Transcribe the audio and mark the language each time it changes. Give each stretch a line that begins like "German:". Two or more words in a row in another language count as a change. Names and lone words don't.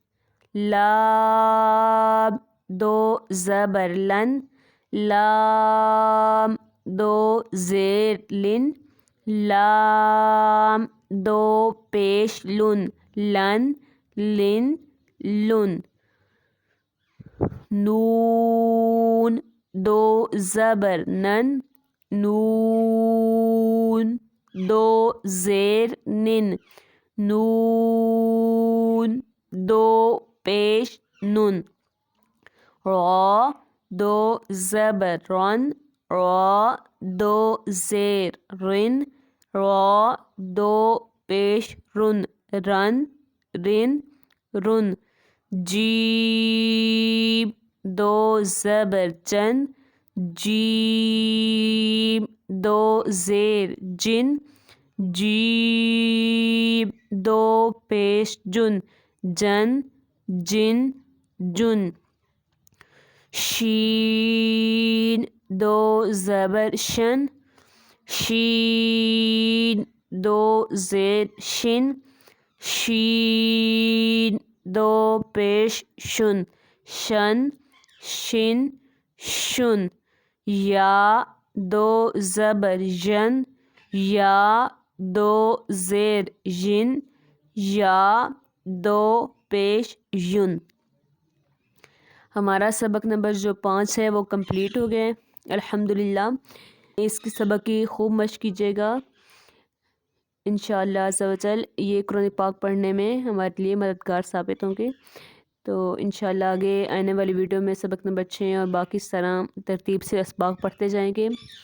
Urdu: لام دو زبر لن، لام دو زیر لن، لام دو پیش لن، لن لن لن، نون دو زبر نن، نون دو زیر نن، نون دو پیش نن، را دو زبر رن، را دو زیر رن، را دو پیش رن، رن رن رن، جیم دو زبر جن، جیم دو زیر جن، جیم دو پیش جن، جن جن جن، شین دو زبر شن، شین دو زیر شن، شین دو پیش شن، شن شن شن، یا دو زبر ین، یا دو زیر ین، یا دو پیش یون۔ ہمارا سبق نمبر جو 5 ہے وہ کمپلیٹ ہو گئے الحمدللہ۔ اس کی سبق کی خوب مشق کیجیے گا،
Arabic: انشاءاللہ عز و جل
Urdu: یہ قرآن پاک پڑھنے میں ہمارے لیے مددگار ثابت ہوں گے۔ تو
Arabic: انشاءاللہ
Urdu: آگے آنے والی ویڈیو میں سبق نمبر 6 اور باقی اس طرح ترتیب سے اسباق پڑھتے جائیں گے۔